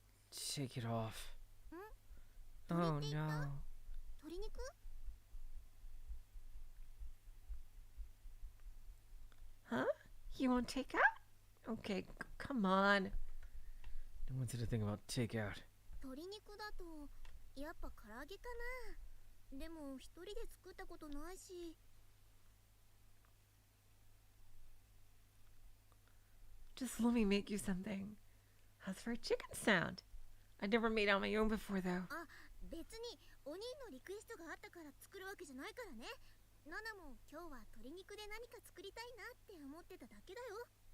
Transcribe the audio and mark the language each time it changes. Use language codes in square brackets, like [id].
[en] Take it off. Oh, [ja] 鳥って言った？ [en] no. [ja] 鶏肉？ [en] Huh? You want takeout? Okay, come on. No one said a thing about takeout. [ja] 鶏肉だと、やっぱ唐揚げかな。でも一人で作ったことないし。 [en] Just let me make you something. How's for a chicken sound? I've never made on my own before, though. [ja] あ、別にお兄のリクエストがあったから作るわけじゃないからね。ナナも今日は鶏肉で何か作りたいなって思ってただけだよ。